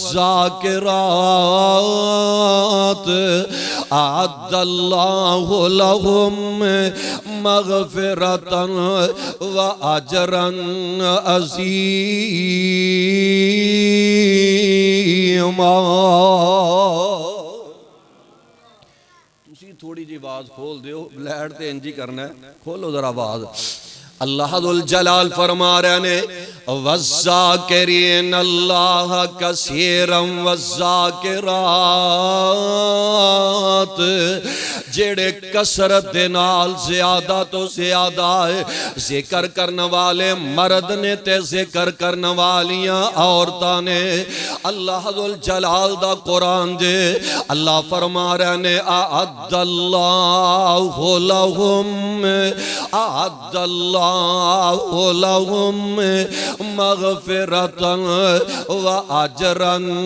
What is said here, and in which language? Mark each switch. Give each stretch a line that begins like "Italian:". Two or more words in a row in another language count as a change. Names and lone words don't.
Arabic: وَالذَّاكِرَاتِ أَعَدَّ اللَّهُ لَهُمْ مَغْفِرَةً وَأَجْرًا عَظِيمًا
Punjabi: تسی تھوڑی جی آواز کھول دیو لہڑ تے انجی کرنا ہے کھولو ذرا آواز اللہ ذوالجلال فرما رہے نے
Arabic: وَالذَّاكِرِينَ اللَّهَ كَثِيرًا
Punjabi: وَالذَّاكِرَاتِ جیڑے کثرت دے نال زیادہ تو زیادہ ذکر کرنے والے مرد نے تے ذکر کرنے والیاں عورتاں نے اللہ ذوالجلال دا قرآن دے اللہ فرما رہے نے
Arabic: اعد اللہ لہم مغفرتا و اجرا